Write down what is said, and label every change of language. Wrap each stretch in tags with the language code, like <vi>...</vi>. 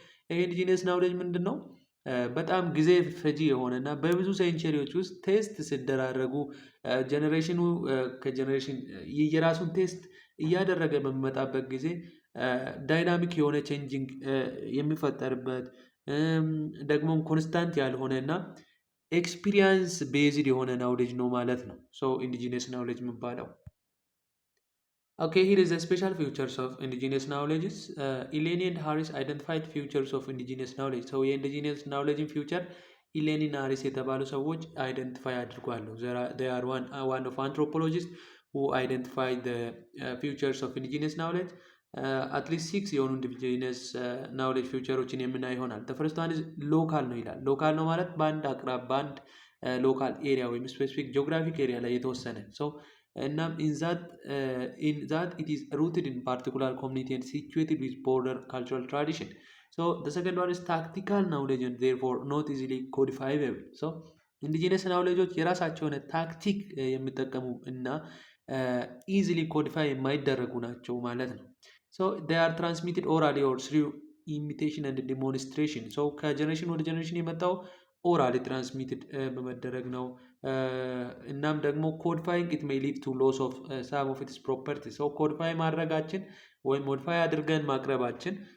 <am>ይሄ ኢንዲጂነስ ናውሌጅ ምንድን ነው? በጣም ጊዜ ፈጂ የሆነ እና በብዙ ሴንቸሪዎች ውስጥ ቴስት ሲደራረጉ ጀኔሬሽኑ ከጀኔሬሽን የራሱን ቴስት እያደረገ በሚመጣበት ጊዜ ዳይናሚክ የሆነ ቼንጂንግ የሚፈጠርበት ደግሞም ኮንስታንት ያልሆነ እና ኤክስፒሪየንስ ቤዝድ የሆነ ናውሌጅ ነው ማለት ነው። ኢንዲጂነስ ናውሌጅ የሚባለው</am> <en>here is the special features of indigenous knowledges. Eleni and Harris identified features of indigenous knowledge.</en> <am>የኢንዲጂነስ ናውሌጅን ፊውቸር ኢሌኒ እና ሃሪስ የተባሉ ሰዎች አይደንቲፋይ አድርጓሉ።</am> <en>they are one of anthropologists who identified the features of indigenous knowledge.</en> <am>አትሊስት 6 የሆኑ ኢንዲጂነስ ናውሌጅ ፊውቸሮችን የምናይ ይሆናል። ፈርስት ዋን ሎካል ነው ይላል። ሎካል ነው ማለት በአንድ አቅራብ በአንድ ሎካል ኤሪያ ወይም ስፔሲፊክ ጂኦግራፊክ ኤሪያ ላይ የተወሰነ እናም</am> <en>in that it is rooted in particular community and situated with border cultural tradition. The second one is tactical knowledge and therefore not easily codifiable.</en> <am>ኢንዲጂነስ ናውሌጆች የራሳቸው የሆነ ታክቲክ የሚጠቀሙ እና ኢዚሊ ኮዲፋይ የማይደረጉ ናቸው ማለት ነው።</am> <en>they are transmitted orally or through imitation and demonstration.</en> <am>ከጀነሬሽን ወደ ጀነሬሽን የመጣው ኦራሊ ትራንስሚትድ በመደረግ ነው። እናም ደግሞ</am> <en>ኮድፋይንግ ኢት ሜይ ሊድ ቱ ሎስ ኦፍ ሳም ኦፍ ኢትስ ፕሮፐርቲ።</en> <am>ኮድፋይ ማድረጋችን ወይም ሞዲፋይ አድርገን ማቅረባችን</am>